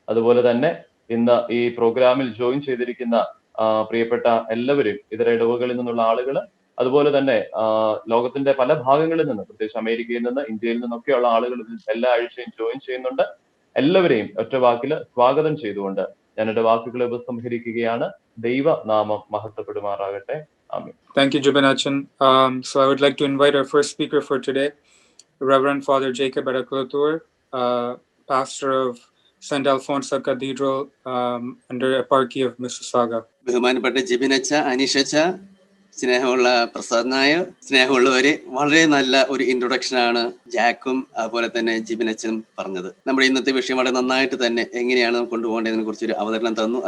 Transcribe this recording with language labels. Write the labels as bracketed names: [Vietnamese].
[Malayalam] അതുപോലെ തന്നെ ഇന്ന് ഈ പ്രോഗ്രാമിൽ ജോയിൻ ചെയ്തിരിക്കുന്ന പ്രിയപ്പെട്ട എല്ലാവരും ഇതര ഇടവകളിൽ നിന്നുള്ള ആളുകൾ, അതുപോലെ തന്നെ ലോകത്തിന്റെ പല ഭാഗങ്ങളിൽ നിന്ന്, പ്രത്യേകിച്ച് അമേരിക്കയിൽ നിന്ന്, ഇന്ത്യയിൽ നിന്നൊക്കെയുള്ള ആളുകൾ എല്ലാ ആഴ്ചയും ജോയിൻ ചെയ്യുന്നുണ്ട്. എല്ലാവരെയും ഒറ്റ വാക്കില് സ്വാഗതം ചെയ്തുകൊണ്ട് ഞാൻ എന്റെ വാക്കുകളെ ഉപസംഹരിക്കുകയാണ്. ദൈവനാമം മഹത്വപ്പെടുമാറാകട്ടെ. ആമേൻ. [English] Thank you, Jibinachan. So I would like to invite our first speaker for today, Reverend Father Jacobite, pastor of St. Alphonsus Cathedral under Eparchy of Mississauga. [Malayalam] ബഹുമാനപ്പെട്ട ജിബിനച്ച, അനീഷച്ച, സ്നേഹമുള്ള പ്രസാദ് നായർ, സ്നേഹമുള്ളവരെ, വളരെ നല്ല ഒരു ഇൻട്രൊഡക്ഷനാണ് ജാക്കും അതുപോലെ തന്നെ ജിബിനച്ചനും പറഞ്ഞത്. നമ്മുടെ ഇന്നത്തെ വിഷയം വളരെ നന്നായിട്ട് തന്നെ എങ്ങനെയാണ് കൊണ്ടുപോകേണ്ടതിനെ കുറിച്ചൊരു അവതരണം തന്നു.